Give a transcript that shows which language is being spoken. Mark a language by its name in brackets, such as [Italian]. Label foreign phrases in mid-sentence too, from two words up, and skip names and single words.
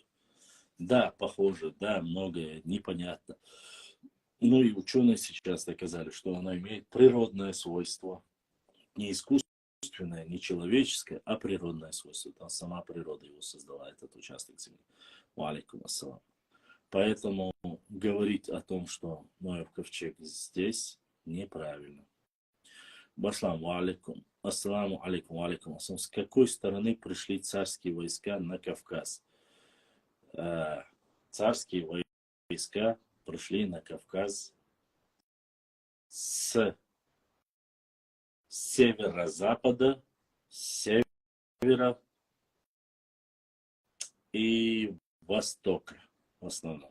[Russian] Да, похоже, да, многое непонятно. Ну и ученые сейчас доказали, что оно имеет природное свойство. Не искусственное, не человеческое, а природное свойство. Там сама природа его создала, этот участок Земли. [Arabic] وعليكم السلام. [Russian] Поэтому говорить о том, что Ноев ковчег здесь, неправильно. [Arabic] السلام عليكم. السلام عليكم، عليكم السلام. [Russian] С какой стороны пришли царские войска на Кавказ? Царские войска пришли на Кавказ с северо-запада, севера и востока в основном.